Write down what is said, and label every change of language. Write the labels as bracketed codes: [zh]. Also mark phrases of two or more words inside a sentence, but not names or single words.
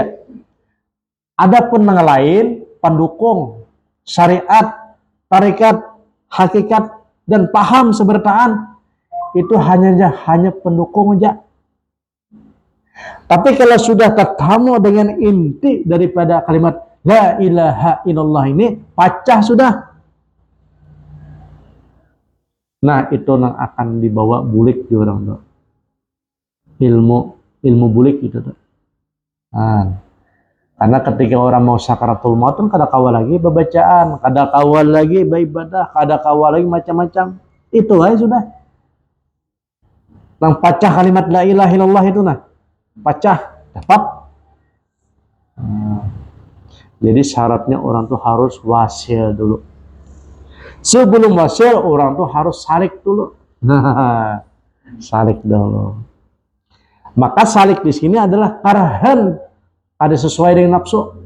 [bjn] Ada pun yang lain, pendukung, syariat, tarekat, hakikat, dan paham sebertaan, itu hanya pendukung aja. Tapi kalau sudah ketemu dengan inti daripada kalimat [ar] لا إله إلا الله [bjn] ini, pecah sudah. Nah, itu yang akan dibawa bulik di orang tuh. Ilmu bulik itu tuh. Nah, karena ketika orang mau sakaratul maut kan kada kawal lagi bacaan, kada kawal lagi beribadah, kada kawal lagi macam-macam. Itu aja sudah. Nang pecah kalimat [ar] لا إله إلا الله [bjn] itu nah. Pecah, dapat. Jadi syaratnya orang tuh harus wasil dulu. Sebelum wasil orang tuh harus salik dulu. Nah, salik dulu. Maka salik di sini adalah karahan, ada sesuai dengan nafsu.